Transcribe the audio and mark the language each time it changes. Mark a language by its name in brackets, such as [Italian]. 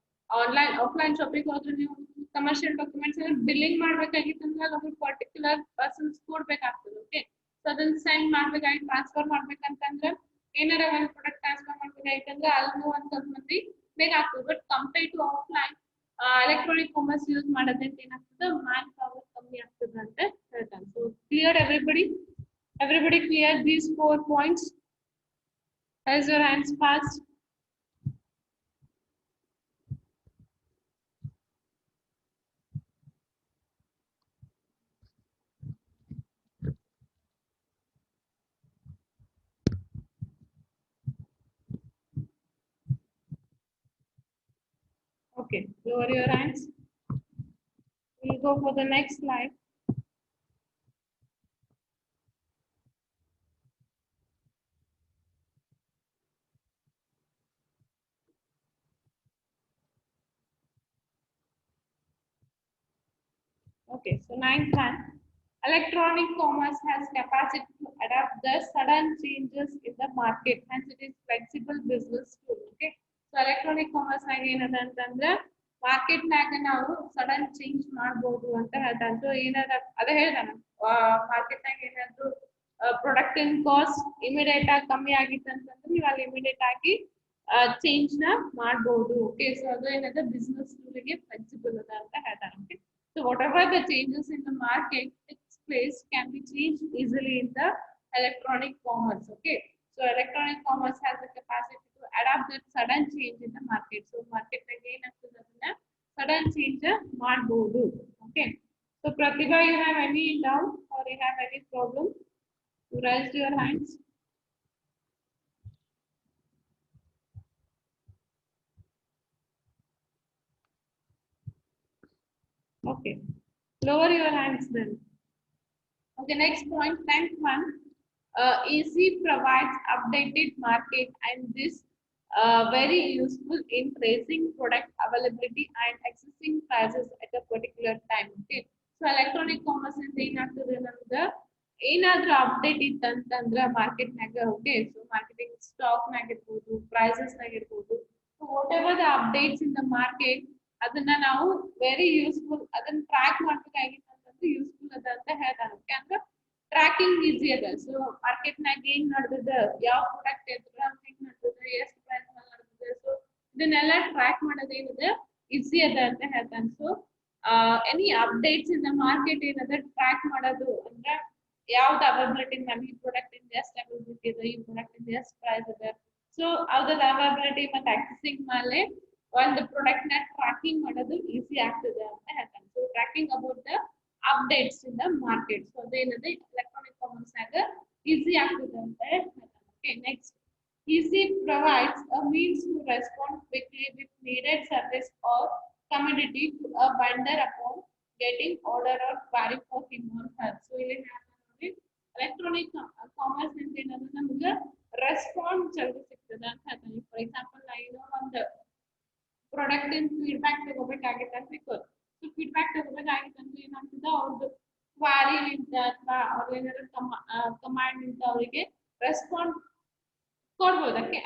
[Kannada] Online offline shopping ಹೋದ್ರೆ ನೀವು commercial documents billing ಮಾಡ್ಬೇಕಾಗಿತ್ತಂದ್ರೆ ಅಲ್ಲಿ ಪರ್ಟಿಕ್ಯುಲರ್ ಪರ್ಸನ್ಸ್ ಕೊಡ್ಬೇಕಾಗ್ತದೆ. ಓಕೆ, ಸೊ ಅದನ್ನ ಸೆಂಡ್ ಮಾಡ್ಬೇಕಾಗಿ ಟ್ರಾನ್ಸ್ಫರ್ ಮಾಡ್ಬೇಕಂತಂದ್ರೆ ಏನಾರ ಒಂದು ಪ್ರಾಡಕ್ಟ್ ಟ್ರಾನ್ಸ್ಫರ್ ಮಾಡ್ಬೇಕಾಗಿತ್ತಂದ್ರೆ ಅಲ್ಲೂ ಒಂದ್ ಸ್ವಲ್ಪ ಮಂದಿ ಬೇಕಾಗ್ತದೆ. But compare to offline electronic commerce use ಮಾಡೋದ್ರಿಂದ ಏನಾಗ್ತದೆ, ಮ್ಯಾನ್ ಪವರ್ ಕಮ್ಮಿ ಆಗ್ತದೆ ಅಂತ ಹೇಳ್ತಾನೆ. [English] So clear everybody clear these 4 points? Raise your hands fast. Okay, lower your hands. We'll go for the next slide. Okay, so 9th one. Electronic commerce has capacity to adapt the sudden changes in the market. Hence, it is flexible business tool. [Kannada] Okay, so electronic commerce ನಾಗ ಏನದ ಅಂತಂದ್ರೆ market ನಾಗ ನಾವು sudden change ಮಾಡಬಹುದು ಅಂತ ಹೇಳ್ತಾನೆ. So ಏನದ ಅದ ಹೇಳ್ದಾನ, ಮಾರ್ಕೆಟ್ ನಾಗ ಏನಾದ್ರು ಪ್ರಾಡಕ್ಟ್ ಇನ್ ಕಾಸ್ಟ್ ಇಮಿಡಿಯೇಟ್ ಆಗಿ ಕಮ್ಮಿ ಆಗಿತ್ತು ಅಂತಂದ್ರೆ ನೀವು ಅಲ್ಲಿ ಇಮಿಡಿಯೇಟ್ ಆಗಿ ಚೇಂಜ್ ನ ಮಾಡಬಹುದು. ಓಕೆ, ಸೊ ಅದು ಏನದ ಬಿಸ್ನೆಸ್ ಟೂಲ್ಗೆ ಫ್ಲೆಕ್ಸಿಬಲ್ ಅದ ಅಂತ ಹೇಳ್ತಾನೆ. [English] Okay, so whatever the changes in the market takes place can be changed easily in the electronic commerce. Okay, so electronic commerce has the capacity to adapt that sudden change in the market. So market again sudden change [Kannada] ಮಾಡಬಹುದು. [English] Okay, so Pratibha, you have any doubt or you have any problem? You raise your hands. Okay, lower your hands then. Okay, next point, 10th one. EC provides updated market and this very useful in tracing product availability and accessing prices at a particular time. [Kannada] Okay, so electronic commerce is ಏನಾಗ್ತದೆ ನಮ್ಗೆ ಏನಾದ್ರೂ update ಇತ್ತಂತಂದ್ರೆ market ನಾಗ, okay, so marketing stock ನಾಗ ಇರ್ಬೋದು, prices ನಾಗ ಇರ್ಬೋದು, so [English] whatever the updates in the market [Kannada] ಅದನ್ನ ನಾವು ವೆರಿ ಯೂಸ್ಫುಲ್ ಅದನ್ನ ಟ್ರ್ಯಾಕ್ ಮಾಡ್ಬೇಕಾಗಿತ್ತು ಅಂತಂದ್ರೆ ಯೂಸ್ಫುಲ್ ಅದ ಅಂತ ಹೇಳ್ತಾನೆ. ಓಕೆ, ಅಂದ್ರೆ ಟ್ರ್ಯಾಕಿಂಗ್ ಈಸಿ ಅದ. ಸೊ ಮಾರ್ಕೆಟ್ ನಾಗ ಏನ್ ನಡೆದಿದೆ, ಯಾವ ಪ್ರಾಡಕ್ಟ್ ಹೆಂಗ್ ನಡೆದಿದೆ, ಎಷ್ಟು ಪ್ರೈಸ್ ನಡೆದಿದೆ, ಸೊ ಇದನ್ನೆಲ್ಲ ಟ್ರ್ಯಾಕ್ ಮಾಡೋದು ಏನಿದೆ ಈಸಿ ಅದ ಅಂತ ಹೇಳ್ತಾನೆ. So any updates in the market ಏನದ ಟ್ರ್ಯಾಕ್ ಮಾಡೋದು ಅಂದ್ರೆ ಯಾವ್ದು ಅವೈಲಬಿಲಿಟಿ ಮ್ಯಾಮ್, ಈ ಪ್ರಾಡಕ್ಟ್ ಇಂದ ಎಷ್ಟು ಅವೈಲಬಿಲಿಟಿ ಇದೆ, ಈ ಪ್ರಾಡಕ್ಟ್ ಇಂದ ಎಷ್ಟು ಪ್ರೈಸ್ ಇದೆ, ಸೊ ಅದ್ರ ಅವೈಲಬಿಲಿಟಿ ಮತ್ತೆ ಆಕ್ಸೆಸಿಂಗ್ ಮೇಲೆ ಒಂದು ಪ್ರಾಡಕ್ಟ್ ನ ಟ್ರ್ಯಾಕಿಂಗ್ ಮಾಡೋದು ಈಸಿ ಆಗ್ತದೆ ಅಂತ ಹೇಳ್ತಾನೆ. [English] So tracking about the updates in the market. So [Kannada] ಅದೇನದೆ electronic commerce ಆಗ ಈಸಿ ಆಗ್ತದೆ ಅಂತ ಹೇಳ್ತಾನೆ. [English] Okay, next, easy provides a means to respond quickly with needed service or commodity to a vendor upon getting order or query for him or her. [Kannada] So ಇಲ್ಲಿ ನೋಡಿ electronic commerce ಅಂತ ಏನಂದ್ರೆ ನಮಗೆ response ಜಲ್ದಿ ಸಿಗ್ತದೆ ಅಂತ ಹೇಳ್ತಾನೆ. ಫಾರ್ ಎಕ್ಸಾಂಪಲ್ ಏನೋ ಒಂದು ಪ್ರಾಡಕ್ಟ್ ಇನ್ ಫೀಡ್ಬ್ಯಾಕ್ ತಗೋಬೇಕಾಗಿತ್ತು ಅಂತ ತಿಳ್ಕೊಳ್ಳಿ. ಸೊ ಫೀಡ್ಬ್ಯಾಕ್ ತಗೋಬೇಕಾಗಿತ್ತಂದ್ರೆ ಏನಾಗ್ತದೆ, ಅವ್ರದ್ದು ಕ್ವಾರಿ ನಿಂತ ಅಥವಾ ಅವ್ರ ಏನಾದ್ರು ಕಮಾಂಡ್ ನಿಂತ ಅವರಿಗೆ ರೆಸ್ಪಾನ್ಸ್ ಕೊಡ್ಬೋದಕ್ಕೆ.